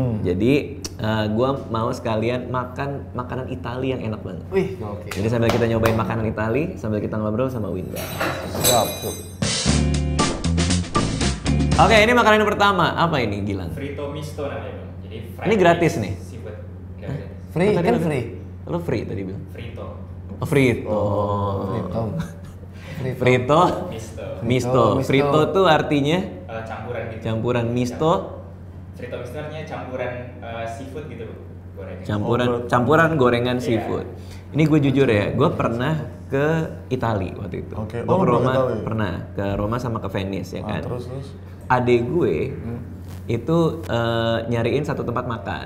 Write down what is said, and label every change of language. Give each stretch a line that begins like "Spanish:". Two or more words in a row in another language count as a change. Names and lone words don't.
Indonesian: Jadi gue mau sekalian makan makanan Itali yang enak banget. Wih, oke. Jadi sambil kita nyobain makanan Itali, sambil kita ngobrol sama Windah. Siap. Oke, ini makanan yang pertama. Apa ini, Gilang? Frito misto namanya bang. Jadi Ini gratis nih? Seafood. Nggak gratis. Free, Tadi kan lu- free. Lu free tadi bilang? Frito. Oh, frito. Frito. Misto. Misto. Misto. Frito tuh artinya Campuran gitu. campuran misto. Frito misto artinya campuran seafood gitu bang. Gorengan. Campuran gorengan Iya. seafood. Ini gue jujur ya, gue pernah ke Itali waktu itu. Oke. Gue Oh, ke lu Roma, ke Itali? pernah ke Roma sama ke Venice ya kan. Terus. Adek gue itu nyariin satu tempat makan.